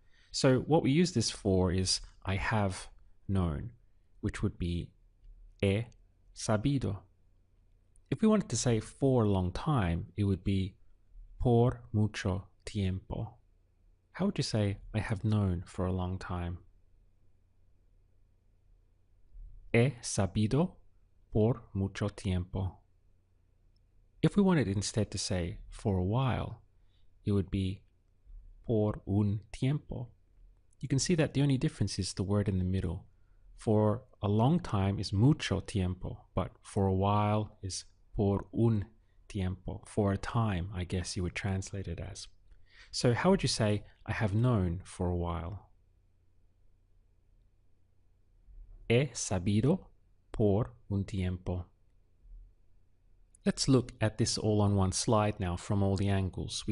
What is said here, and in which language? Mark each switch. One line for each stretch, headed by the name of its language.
English: So what we use this for is I have known, which would be
Spanish: he sabido.
English: If we wanted to say for a long time, it would be
Spanish: por mucho tiempo.
English: How would you say I have known for a long time?
Spanish: He sabido por mucho tiempo.
English: If we wanted instead to say for a while, it would be
Spanish: por un tiempo.
English: You can see that the only difference is the word in the middle. For a long time is
Spanish: mucho tiempo,
English: but for a while is
Spanish: por un tiempo.
English: For a time, I guess you would translate it as. So how would you say, I have known for a while?
Spanish: He sabido por un tiempo.
English: Let's look at this all on one slide now from all the angles.